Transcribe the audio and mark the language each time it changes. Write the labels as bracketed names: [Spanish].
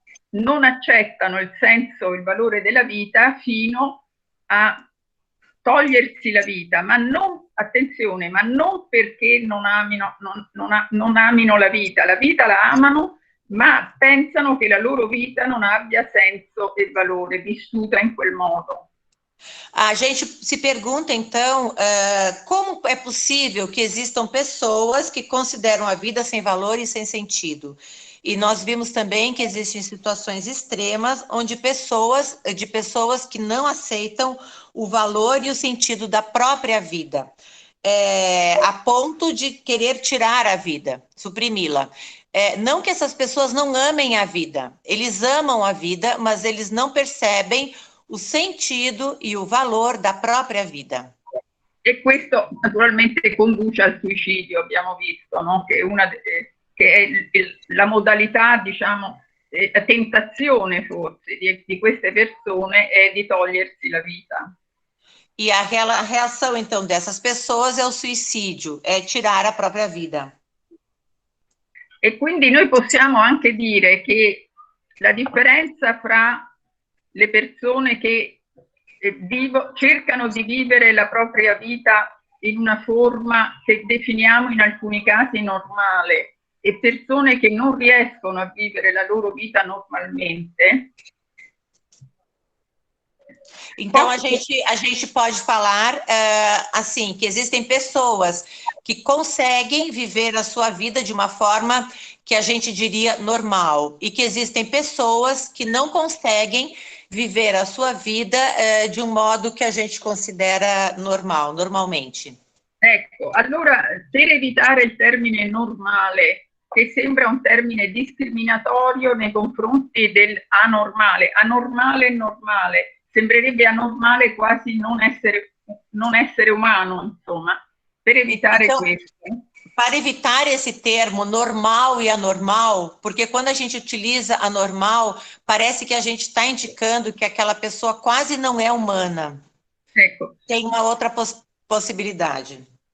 [Italian] non accettano il senso e il valore della vita fino a togliersi la vita, ma non, attenzione, ma non perché non amino la vita la amano, ma pensano che la loro vita non abbia senso e valore vissuta in quel modo. [Portuguese] A gente se pergunta, então, como é possível que existam pessoas que consideram a vida sem valor e sem sentido? E nós vimos também que existem situações extremas onde pessoas que não aceitam o valor e o sentido da própria vida, a ponto de querer tirar a vida, suprimi-la. Não que essas pessoas não amem a vida, eles amam a vida, mas eles não percebem o sentido e o valor da própria vida. [Italian] E questo naturalmente conduce al suicidio, abbiamo visto, no? Che è la modalità, diciamo, la tentazione forse di queste persone è di togliersi la vita. [Portuguese] E a reação, então, dessas pessoas é o suicídio, é tirar a própria vida. [Italian] E quindi noi possiamo anche dire che la differenza fra le persone che cercano di vivere la propria vita in una forma che definiamo in alcuni casi normale e persone che non riescono a vivere la loro vita normalmente. [Portuguese] Então, a gente pode falar assim, que existem pessoas que conseguem viver a sua vida de uma forma que a gente diria normal, e que existem pessoas que não conseguem viver a sua vida de um modo que a gente considera normalmente. [Italian] Ecco, allora per evitare il termine normale, che sembra un termine discriminatorio nei confronti del anormale, anormale e normale, sembrerebbe anormale quasi non essere umano, insomma, per evitare questo. [Portuguese] Para evitar esse termo normal e anormal, porque quando a gente utiliza anormal, parece que a gente está indicando que aquela pessoa quase não é humana. [Italian] Ecco. [Portuguese] Tem uma outra possibilidade.